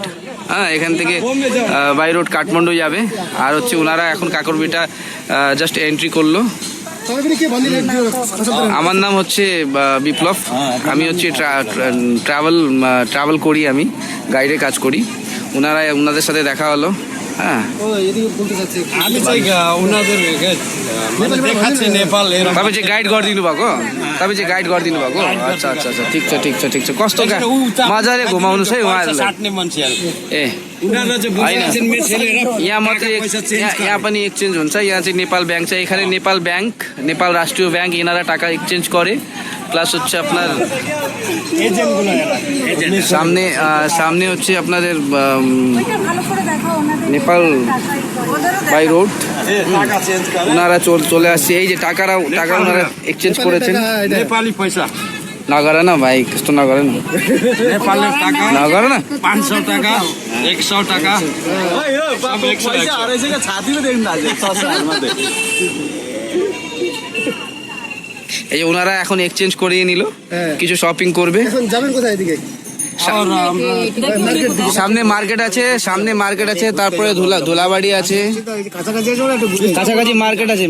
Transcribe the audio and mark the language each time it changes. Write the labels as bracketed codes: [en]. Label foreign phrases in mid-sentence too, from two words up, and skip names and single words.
[bn] হ্যাঁ, এখান থেকে [en] by road [bn] কাঠমান্ডু যাবে। আর হচ্ছে ওনারা এখন কাকুর ভিটা জাস্ট এন্ট্রি করলো। আমার নাম হচ্ছে বিপ্লব। আমি হচ্ছে ট্রাভেল করি, আমি গাইডের কাজ করি। ওনাদের সাথে দেখা হলো। হ্যাঁ, [ne] तपाईँ चाहिँ गाइड गरिदिनु भएको? [hi] अच्छा अच्छा अच्छा, [ne] ठिक छ। कस्तो मजाले घुमाउनुहोस् है उहाँहरूलाई। ए यहाँ मात्रै यहाँ पनि एक्सचेन्ज हुन्छ। यहाँ चाहिँ नेपाल ব্যাংক छ। [bn] এখানে नेपाल ব্যাংক, नेपाल রাষ্ট্রীয় ব্যাংক, এনারা টাকা এক্সচেঞ্জ করে। প্লাস হচ্ছে আপনার সামনে হচ্ছে আপনাদের নেপাল [en] by road. [bn] ওনারা চলে আসছে। এই যে টাকা ওনারা এক্সচেঞ্জ করেছেন। [ne] नेपाली पैसा नगर न भाइ, त्यस्तो नगर न। नेपाली टाका नगर न। [bn] 500 টাকা, 100 টাকা। এই যে ওনারা এখন এক্সচেঞ্জ করিয়ে নিল, কিছু শপিং করবে। যাবেন কোথায়? এদিকে সামনে মার্কেট আছে, তারপরে ধুলাবাড়ি আছে, কাছাকাছি মার্কেট আছে।